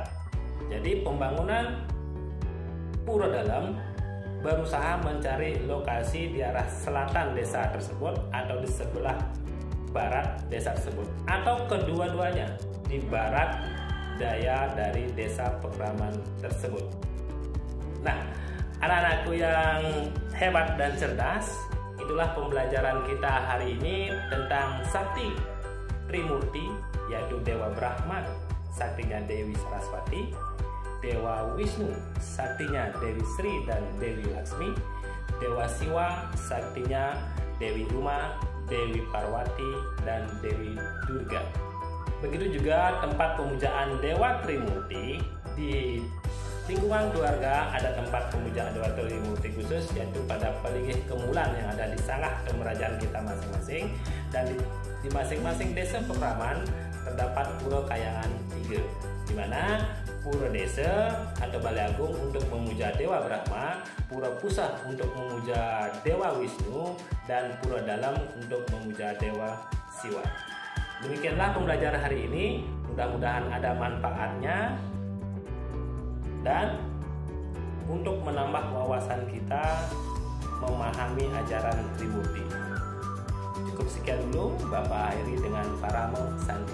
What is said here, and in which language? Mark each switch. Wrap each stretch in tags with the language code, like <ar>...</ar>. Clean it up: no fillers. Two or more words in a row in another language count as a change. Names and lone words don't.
<id>Jadi pembangunan pura dalem berusaha mencari lokasi di arah selatan desa tersebut atau di sebelah barat desa tersebut, atau kedua-duanya di barat daya dari desa pekraman tersebut. Nah, anak-anakku yang hebat dan cerdas, itulah pembelajaran kita hari ini tentang Sakti Trimurti, yaitu Dewa Brahma, saktinya Dewi Saraswati, Dewa Wisnu, saktinya Dewi Sri dan Dewi Laksmi, Dewa Siwa, saktinya Dewi Uma, Dewi Parwati, dan Dewi Durga. Begitu juga tempat pemujaan Dewa Trimurti. Di lingkungan keluarga ada tempat pemujaan Dewa Trimurti khusus, yaitu pada Peligih Kemulan yang ada di Sangah Kemerajaan kita masing-masing, dan di masing-masing desa pekraman terdapat pura kayangan 3, di mana pura desa atau Balai Agung untuk memuja Dewa Brahma, pura pusah untuk memuja Dewa Wisnu, dan pura dalem untuk memuja Dewa Siwa. Demikianlah pembelajaran hari ini, mudah-mudahan ada manfaatnya dan untuk menambah wawasan kita memahami ajaran Trimurti. Cukup sekian dulu, Bapak akhiri dengan Paramo Santi.</id>